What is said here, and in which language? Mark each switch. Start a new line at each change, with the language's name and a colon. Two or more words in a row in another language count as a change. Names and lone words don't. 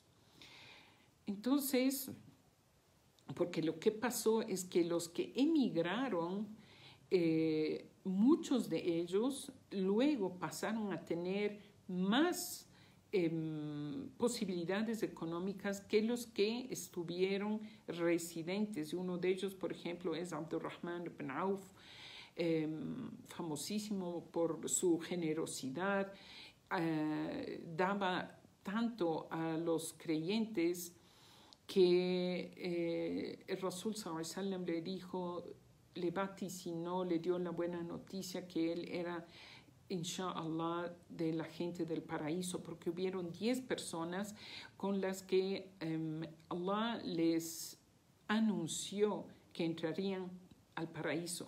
Spanish: Entonces, porque lo que pasó es que los que emigraron, muchos de ellos luego pasaron a tener más posibilidades económicas que los que estuvieron residentes. Uno de ellos, por ejemplo, es Abdurrahman ibn Auf, famosísimo por su generosidad, daba tanto a los creyentes que el Rasul
Arabic: صلى الله عليه وسلم
Spanish: le dijo, le vaticinó, le dio la buena noticia que él era,
Arabic: إن شاء الله,
Spanish: de la gente del paraíso, porque hubieron 10 personas con las que Allah les anunció que entrarían al paraíso.